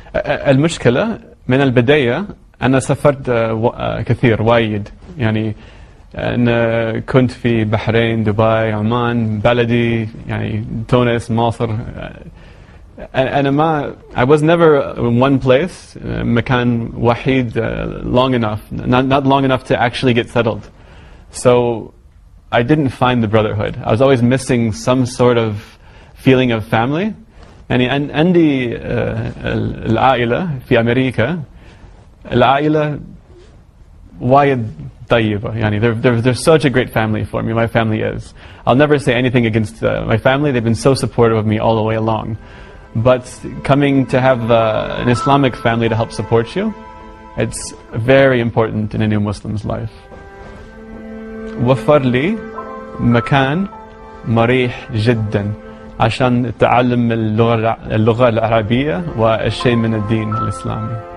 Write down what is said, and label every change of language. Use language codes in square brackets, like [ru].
[ar] المشكلة من البداية أنا سافرت كثير وايد يعني أنا كنت في بحرين دبي عمان بلدي يعني تونس مصر أنا ما [en] I was never in one place [ar] مكان وحيد [en] long enough not long enough to actually get settled so I didn't find the brotherhood. I was always missing some sort of feeling of family. [ar] يعني عندي العائلة في أمريكا العائلة وايد طيبة يعني [en] they're such a great family for me. My family is. I'll never say anything against my family. They've been so supportive of me all the way along. But coming to have an Islamic family to help support you, it's very important in a new Muslim's life. [ar] وفر لي مكان مريح جدا عشان تعلم اللغة العربية والشيء من الدين الإسلامي.